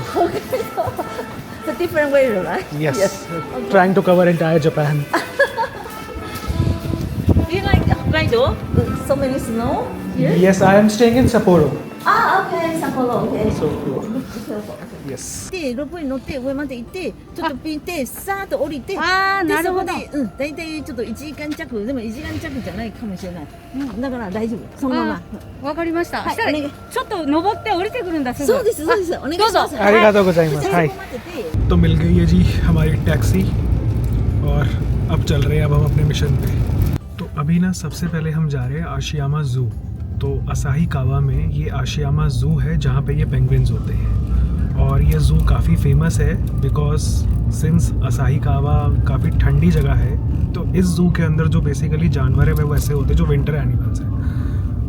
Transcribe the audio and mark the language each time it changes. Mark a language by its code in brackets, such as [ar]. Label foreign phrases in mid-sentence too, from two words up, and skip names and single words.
[en] Hokkaido. It's a different way, right? Yes, trying to cover entire Japan. Do you like Hokkaido? So many snow here? Yes, I am staying in Sapporo. Okay, Sapporo, okay. So cool. Yes. [ja] でロープウェイに乗って上まで行ってちょっとピンってさーっと降りてあーでなるほどそこで大体ちょっと1時間弱でも1時間弱じゃないかもしれない、だから大丈夫そのままわかりました。はいしたらお願いちょっと登って降りてくるんだすぐ。そうですそうですお願いしますどうぞはいありがとうございます. じゃあ [en] Hi. [ja] そこ待ってて [hi] तो मिल गई है जी हमारी टैक्सी, और अब चल रहे हैं अब हम अपने मिशन पे। तो अभी ना सबसे पहले हम जा रहे हैं आशियामा ज़ू। तो असाही कावा में ये आशियामा ज़ू है जहाँ पे ये पेंगुइन्स होते हैं, और ये ज़ू काफ़ी फेमस है [en] because since [hi] असाही कावा काफ़ी ठंडी जगह है, तो इस ज़ू के अंदर जो बेसिकली जानवर है वो वैसे होते हैं जो [en] winter animals [hi] हैं।